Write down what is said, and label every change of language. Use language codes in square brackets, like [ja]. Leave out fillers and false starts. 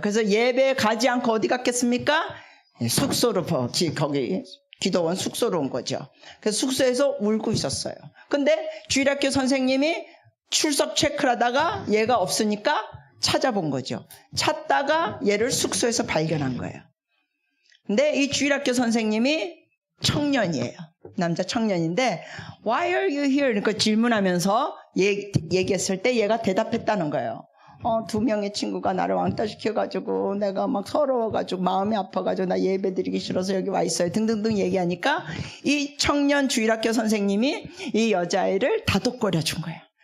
[ko] 그래서 예배 가지 않고 어디 갔겠습니까? 숙소로, 거기 기도원 숙소로 온 거죠. 그래서 숙소에서 울고 있었어요. 근데 주일학교 선생님이 출석 체크를 하다가 얘가 없으니까 찾아본 거죠. 찾다가 얘를 숙소에서 발견한 거예요. 근데 이 주일학교 선생님이 청년이에요. 남자 청년인데 [en] Why are you here? [ko] 그러니까 질문하면서 얘기했을 때 얘가 대답했다는 거예요. 2명의 친구가 나를 왕따시켜가지고 내가 막 서러워가지고 마음이 아파가지고 나 예배 드리기 싫어서 여기 와 있어요. 등등등 얘기하니까 이 청년 주일학교 선생님이 이 여자애를 다독거려 준 거예요.